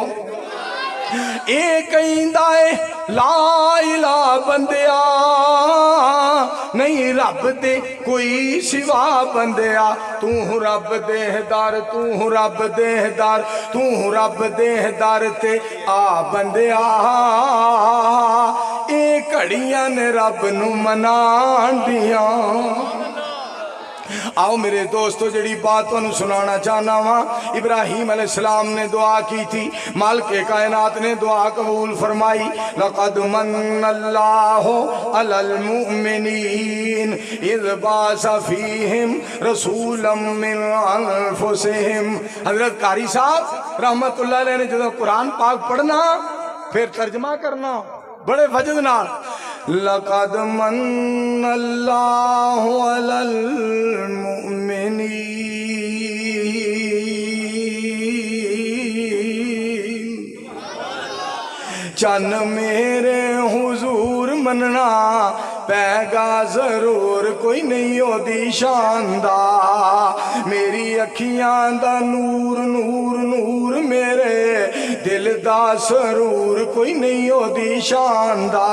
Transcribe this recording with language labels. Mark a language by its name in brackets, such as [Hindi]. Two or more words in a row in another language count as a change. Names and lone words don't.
[Punjabi] ایہ کہندا اے [Arabic] لا إله [Punjabi] بندیا، نہیں رب دے کوئی سوا بندیا، تو رب دیہدار، تو رب دیہدار، تو رب دیہدار تے آ بندیا. ایہ گھڑیاں نے رب نوں مناݨ دیاں. آؤ میرے دوستوں، جڑی بات تہانوں سنانا چاہنا واں، ابراہیم علیہ السلام نے دعا کی تھی، مالک کائنات نے دعا قبول فرمائی. [Arabic] لقد منّ الله على المؤمنين إذ بعث فيهم رسولا من أنفسهم. [Punjabi] حضرت قاری صاحب [Arabic] رحمة الله عليه [Punjabi] نے جدوں قرآن پاک پڑھنا پھر ترجمہ کرنا بڑے وجد نال, [Arabic] لقد منّ الله على المؤمنين. [Punjabi] چن میرے حضور منّنا پئے گا ضرور، کوئی نہیں اودی شان دا، میری اکھیاں دا نور نور نور، میرے دل دا سرور، کوئی نہیں اودی شان دا.